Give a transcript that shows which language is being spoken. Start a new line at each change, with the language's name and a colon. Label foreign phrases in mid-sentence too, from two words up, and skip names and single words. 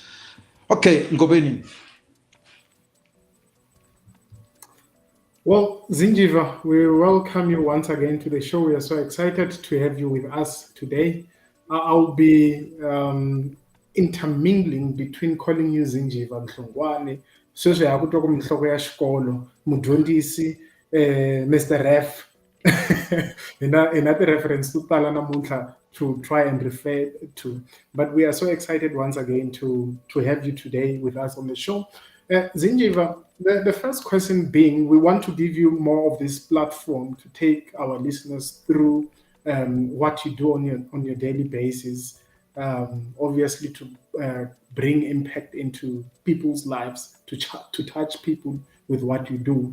English: Okay, Ngobeni. Well, Zinjiva, we welcome you once again to the show. We are so excited to have you with us today. I'll be intermingling between calling you Zinjiva Hlungwani,
Tsonga: sweswi hi ku twa ku mihloko ya xikolo mudyondzisi Mr. Ref hi na ti-reference to tala namuntlha
English: to try and refer to, but we are so excited once again to have you today with us on the show. Zinjiva, the first question being, we want to give you more of this platform to take our listeners through what you do on your daily basis, obviously to bring impact into people's lives, to touch people with what you do.